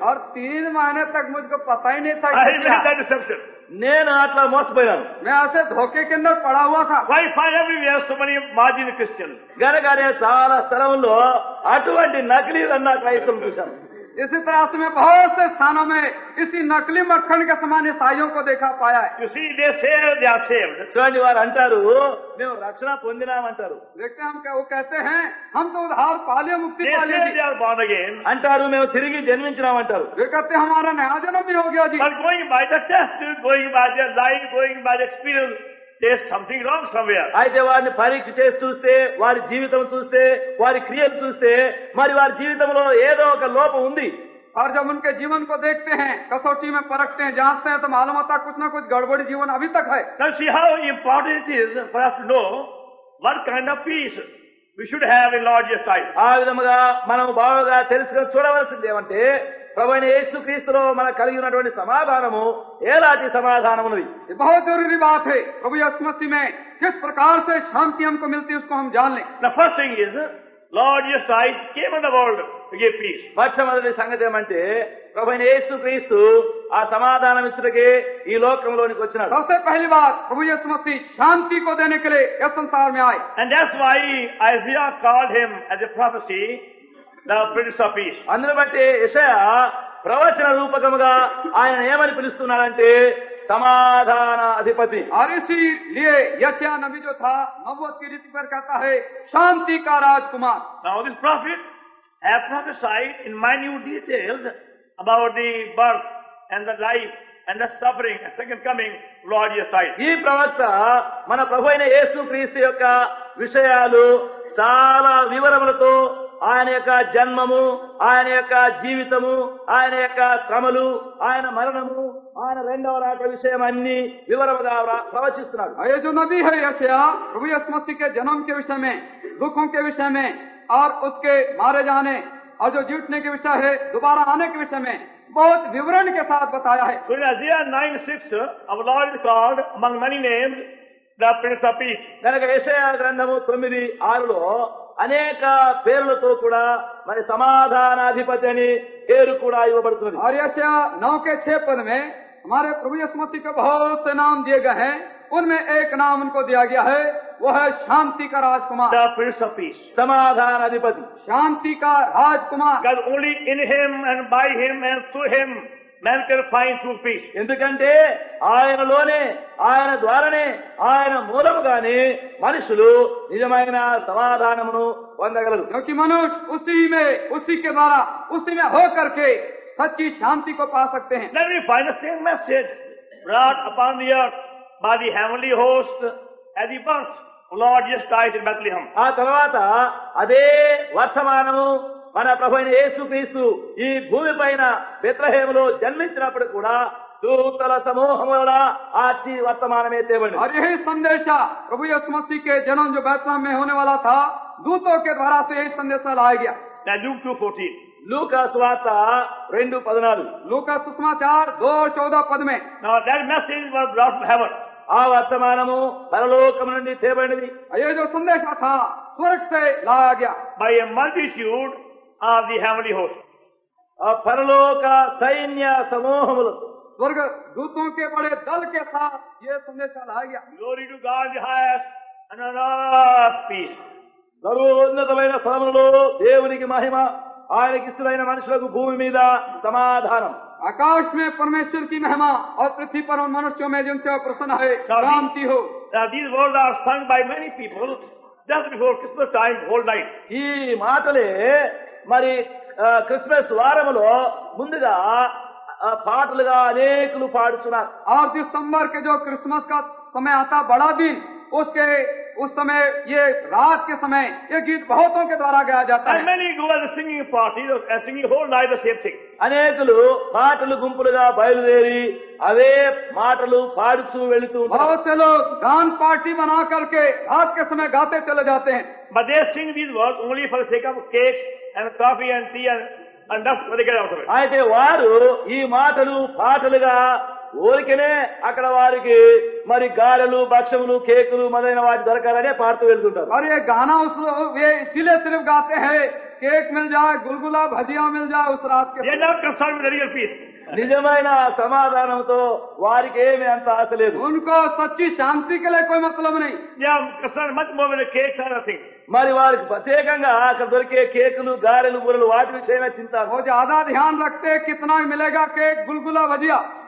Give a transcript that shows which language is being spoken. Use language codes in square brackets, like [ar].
[hi] और 3 महीने तक मुझको पता ही नहीं था [en] I [hi] कि क्या. [en] made that deception. [te] నేను అట్లా మోసపోయాను. [hi] मैं ऐसे धोखे के अंदर पड़ा हुआ था. [en] Why find everywhere so many marginal Christians? [te] గనకనే చాలా స్థలంలో అటువంటి నకిలీ వెన్న క్రైస్తవులు చూశాను. [hi] इसी तरह से मैं बहुत से स्थानों में इसी नकली मक्खन के समान ईसाइयों को देखा पाया है. [en] You see, they say they are saved. [te] చూడండి వారు అంటారు మేము రక్షణ పొందినామంటారు. [hi] देखते हैं हम क्या वो कहते हैं हम तो उद्धार पाले मुक्ति [en] They [hi] पाले [en] say they are born again. [te] అంటారు మేము తిరిగి జన్మించినామంటారు. [hi] वे कहते हैं हमारा नया जन्म भी हो गया जी. [en] But going by the test, going by their life, going by the experience, there's something wrong somewhere. [te] అయితే వారిని పరీక్ష చేసి చూస్తే వారి జీవితం చూస్తే వారి క్రియలు చూస్తే మరి వారి జీవితంలో ఏదో ఒక లోపం ఉంది. [hi] और जब उनके जीवन को देखते हैं कसौटी में परखते हैं जांचते हैं तो मालूम होता है कुछ ना कुछ गड़बड़ी जीवन अभी तक है. [en] Now see how important it is for us to know what kind of peace we should have in Lord Jesus Christ. [te] ఆ విధముగా మనం బాగా తెలుసుకొని చూడవలసింది ఏమంటే ప్రభువైన యేసుక్రీస్తులో మనకు కలిగి ఉన్నటువంటి సమాధానము ఎలాంటి సమాధానం ఉన్నది. [hi] ये बहुत जरूरी बात है. प्रभु यीशु मसीह में किस प्रकार से शांति हमको मिलती है उसको हम जान लें. [en] The first thing is, Lord Jesus Christ came in the world to give peace. [te] మొట్టమొదటి సంగతి ఏమంటే ప్రభువైన యేసుక్రీస్తు ఆ సమాధానం ఇచ్చుటకే ఈ లోకంలోనికి వచ్చినాడు. [hi] सबसे पहली बात प्रभु यीशु मसीह शांति को देने के लिए इस संसार में आए. [en] And that's why Isaiah called him as a prophecy, the Prince of Peace. [te] అందును బట్టి యెషయా ప్రవచన రూపకముగా ఆయన ఏమని పిలుస్తున్నాడంటే సమాధాన అధిపతి. [hi] और इसीलिए यशायाह नबी जो था नबूवत की रीति पर कहता है शांति का राजकुमार. [en] Now this prophet have prophesied in minute details about the birth and the life and the suffering and second coming of Lord Jesus Christ. [te] ఈ ప్రవక్త మన ప్రభువైన యేసుక్రీస్తు యొక్క విషయాలు చాలా వివరములతో ఆయన యొక్క జన్మము ఆయన యొక్క జీవితము ఆయన యొక్క శ్రమలు ఆయన మరణము ఆయన రెండవ రాక విషయం అన్ని వివరముగా ప్రవచిస్తున్నాడు. [hi] ये जो नबी है यशायाह प्रभु यीशु मसीह के जन्म के विषय में दुखों के विषय में और उसके मारे जाने और जो जीतने के विषय है दोबारा आने के विषय में बहुत विवरण के साथ बताया है. So in Isaiah 9:6, our Lord is called among many names the Prince of Peace. కనుక యెషయా గ్రంథము 9:6లో అనేక పేర్లతో కూడా మరి సమాధానాధిపతి అని పేరు కూడా ఇవ్వబడుతుంది. और यशायाह 9 के 6 पद में हमारे प्रभु यीशु मसीह के बहुत से नाम दिए गए हैं. उनमें एक नाम उनको दिया गया है वो है शांति का राजकुमार. [en] The Prince of Peace. [te] సమాధానాధిపతి. [hi] शांति का राजकुमार. [en] Because only in him and by him and through him man can find true peace. [te] ఎందుకంటే ఆయనలోనే ఆయన ద్వారానే ఆయన మూలముగానే మనుషులు నిజమైన సమాధానమును పొందగలరు. [hi] क्योंकि मनुष्य उसी के द्वारा उसी में होकर के सच्ची शांति को पा सकते हैं. [en] Then we find the same message brought upon the earth by the heavenly host at the birth of Lord Jesus Christ in Bethlehem. [te] ఆ తర్వాత అదే వర్తమానము మన ప్రభువైన యేసుక్రీస్తు ఈ భూమి పైన బెత్లెహేములో జన్మించినప్పుడు కూడా దూతల సమూహం వలన ఆచి వర్తమానమే తేబడింది. [hi] और यही संदेशा प्रभु यीशु मसीह के जन्म जो बैतलहम में होने वाला था दूतों के द्वारा से यही संदेशा लाया गया. [en] Now Luke 2:14. [te] లూకా సువార్త 2:14. [hi] लूका सुसमाचार 2:14 पद में. [en] Now that message was brought from heaven. [te] ఆ వర్తమానము పరలోకము నుండి తేబడినది. [hi] ये जो संदेशा था स्वर्ग से लाया गया [en] By a multitude of the heavenly host. [te] ఆ పరలోక సైన్య సమూహములు [hi] स्वर्ग दूतों के बड़े दल के साथ ये संदेशा लाया गया. [en] Glory to God in the highest and on earth peace. [te] సర్వోన్నతమైన స్థలములలో దేవునికి మహిమ ఆయనకి ఇష్టమైన మనుషులకు భూమి మీద సమాధానం. [hi] आकाश में परमेश्वर की महिमा और पृथ्वी पर उन मनुष्यों में जिनसे वो प्रसन्न है शांति हो. [en] Now these words are sung by many people just before Christmas time, whole night. [te] ఈ మాటలే మరి క్రిస్మస్ వారములో ముందుగా పాటలుగా అనేకులు పాడుతున్నారు. [hi] और दिसंबर के जो क्रिसमस का समय आता बड़ा दिन उसके उस समय ये रात के समय ये गीत बहुतों के द्वारा गाया जाता [en] And many go as a singing party and singing whole night the same thing. [te] అనేకులు పాటలు గుంపులుగా బయలుదేరి అవే మాటలు పాడుతూ వెళుతూ ఉంటారు. [hi] बहुत से लोग गान पार्टी बना करके रात के समय गाते चले जाते हैं, [en] But they sing these words only for the sake of cakes and coffee and tea and that's what they get out of it. [te] అయితే వారు ఈ మాటలు పాటలుగా ఊరికనే అక్కడ వారికి మరి గారెలు భక్ష్యములు కేకులు మొదలైన వాటి దొరకాలనే పాడుతూ వెళ్తుంటారు. [hi] और ये गाना वे इसीलिए सिर्फ गाते हैं केक मिल जाए, गुलगुला भजिया मिल जाए उस रात [en] They [hi] के। [en] are not concerned with the real peace. [te] నిజమైన సమాధానంతో వారికి ఏమీ అంత ఆశ లేదు. [hi] उनको सच्ची शांति के लिए कोई मतलब नहीं। [en] They are concerned much more with the cakes and other things. [te] మరి వారికి ప్రత్యేకంగా అక్కడ దొరికే కేకులు గారెలు బూరెలు వాటి విషయమే చింత. [hi] वो ज्यादा ध्यान रखते हैं कितना मिलेगा केक गुलगुला भजिया।